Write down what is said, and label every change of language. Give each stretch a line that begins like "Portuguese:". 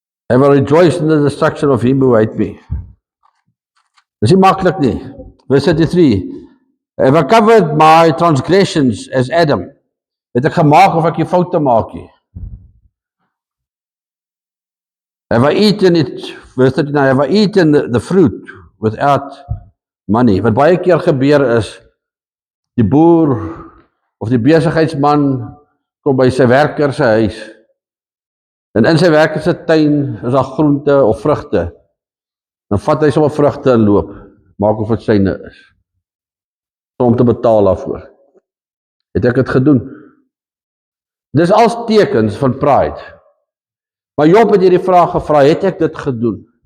English: I will rejoice in the destruction of him who hate me.
Afrikaans: Dis nie maklik nie.
English: Verse 33. Have I covered my transgressions as Adam?
Afrikaans: Het ek gemaak of ek die foute maak nie?
English: Have I eaten it, verse 39, have I eaten the fruit without money?
Afrikaans: Wat baie keer gebeur is, die boer of die besigheidsman kom by sy werker se huis, en in sy werker se tuin is daar groente of vrugte, dan vat hy sommer vrugte en loop, maak of dit syne is, om te betaal daarvoor. Het ek dit gedoen? Dis als tekens van pride. Maar Job het hierdie vraag gevra, het ek dit gedoen?